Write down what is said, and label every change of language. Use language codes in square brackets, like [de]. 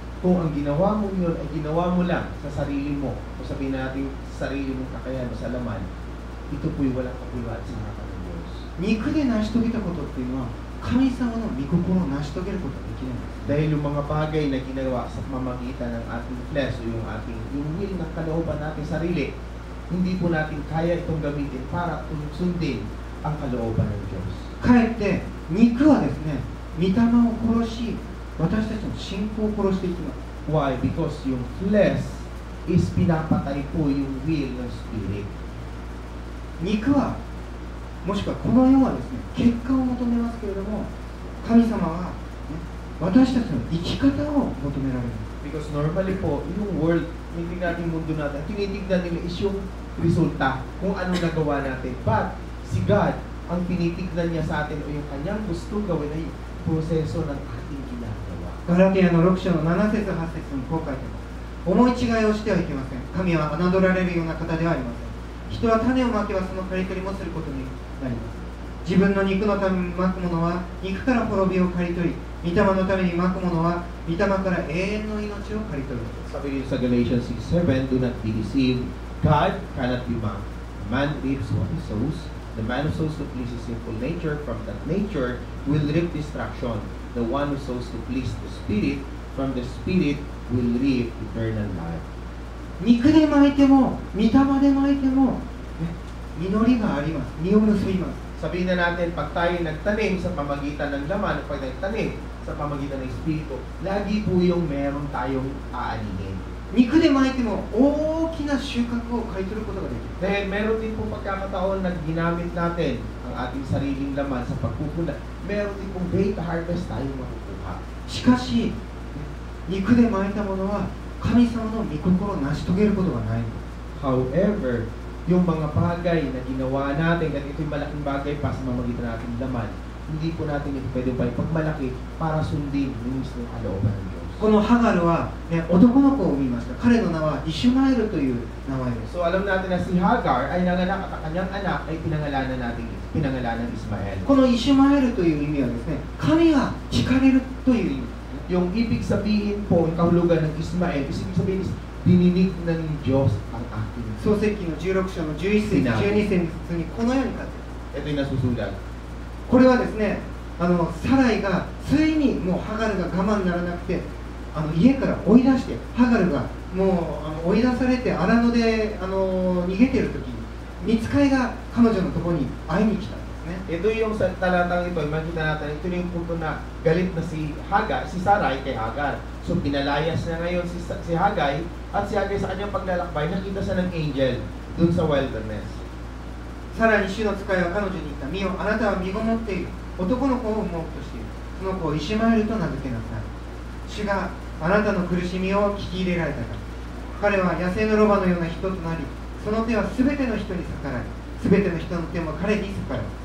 [tl] Kung ang ginawa mo yun ay ginawa mo lang sa sarili mo, o sabihin natin sa sarili mong kakayahan o sa laman, ito po'y walang kapuluan sa harapan ng Diyos. [ja] 肉で成し遂げたことっていうのは神様の御心を成し遂げることができないんです。 [tl] Dahil yung mga bagay na ginawa sa pamamagitan ng ating flesh o yung will ng kalooban natin sarili, hindi po natin kaya itong gamitin para sundin ang kalooban ng Diyos. [ja] かえって肉はですね、御霊を殺し、私たちの信仰を殺していきます。 [en] Why? Because [tl] yung flesh is pinapatay po yung will ng Spirit. [ja] 肉は、もしくはこの世はですね、結果を求めますけれども、神様は、ね、私たちの生き方を求められる。 [en] Because normally [tl] po, yung world, hindi natin mundo natin, tinitignan nila is yung resulta, kung anong nagawa natin. But si God, ang tinitignan niya sa atin o yung kanyang gusto gawin ay proseso ng ating ginagawa. [ja] ガラティアの6章の7節8節にこう書いてます。思い違いをしてはいけません。神は侮られるような方ではありません。人は種をまけばその刈り取りもすることになります。自分の肉のためにまくものは肉から滅びを刈り取り、御霊のためにまくものは御霊から永遠の命を刈り取る。 [tl] Sabi dito sa [en] Galatians 6:7, do not be deceived. God cannot be mocked. Man reaps what he sows. The man who sows to please his sinful nature, from that nature will reap destruction. The one who sows to please the Spirit, from the Spirit will reap eternal life. [ja] 肉で巻いても、御霊で巻いても、ね、実りがあります。実を結びます。 [tl] Sabihin na natin, pag tayo nagtanim sa pamagitan ng laman, pag nagtanim sa pamagitan ng Espiritu, lagi po yung meron tayong aaninin. [ja] 肉で巻いても大きな収穫を刈り取ることができる。 [tl] Dahil meron din po pagkakataon na ginamit natin ang ating sariling laman sa pagpupula, meron din pong [en] great harvest [tl] tayong makukuha. [ja] しかし、肉で巻いたものは神様の御心を成し遂げることがない。 [en] However, [tl] yung mga bagay na ginawa natin, at ito'y malaking bagay pa sa mamagitan natin laman, hindi po natin ito pwede pa ipagmalaki para sundin yung mismo kalooban ng Diyos. [ja] このハガルは、ね、男の子を産みました。彼の名はイシュマエルという名前です。 [tl] So alam natin na si Hagar ay nanganak at ang kanyang anak ay pinangalanan Ismael. [ja] このイシュマエルという意味はですね、神が惹かれるという意味。 [tl] Yung ibig sabihin po, ang kahulugan ng Ismael, ibig sabihin is dininig ng Diyos ang aking. [ja] 創世記の16章の11節、12節にこのように書いてある。 [tl] Ito yung nasusulat. [ja] これはですね、サライがついにもうハガルが我慢ならなくて、家から追い出して、ハガルがもう追い出されて荒野で逃げている時に、見つかいが彼女のところに会いに来たんですね。 [tl] Ito yung sa talatang ito, makita natin, ito yung punto na galit na si Sarai kay Hagar. So pinalayas na ngayon si Hagay, at si Hagay sa kanyang paglalakbay, nakita siya ng angel dun sa wilderness. [ja] さらに主の使いは彼女に言った。見よ、あなたは身ごもっている。男の子を産もうとしている。その子をイシュマエルと名付けなさい。主があなたの苦しみを聞き入れられたから。彼は野生のロバのような人となり、その手はすべての人に逆らい、すべての人の手も彼に逆らう。